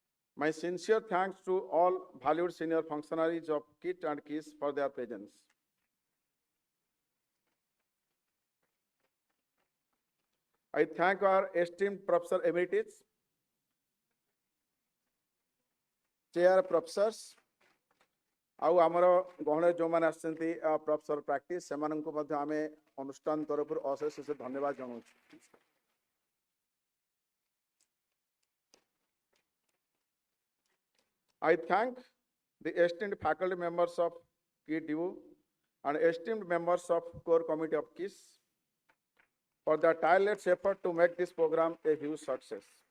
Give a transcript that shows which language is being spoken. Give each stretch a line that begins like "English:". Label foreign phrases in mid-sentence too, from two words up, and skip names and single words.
English: My sincere thanks to all valued senior functionaries of KIT and KISS for their presence. I thank our esteemed Professor Emeritus, Chair Professors,
Odia: ଆଉ ଆମର ଗହଣରେ ଯେଉଁମାନେ ଆସିଛନ୍ତି
English: professor practice
Odia: ସେମାନଙ୍କୁ ମଧ୍ୟ ଆମେ ଅନୁଷ୍ଠାନ ତରଫରୁ ଅଶେଷ ଅଶେଷ ଧନ୍ୟବାଦ ଜଣାଉଛୁ।
English: I thank the esteemed faculty members of KDU and esteemed members of core committee of KISS for their tireless effort to make this program a huge success.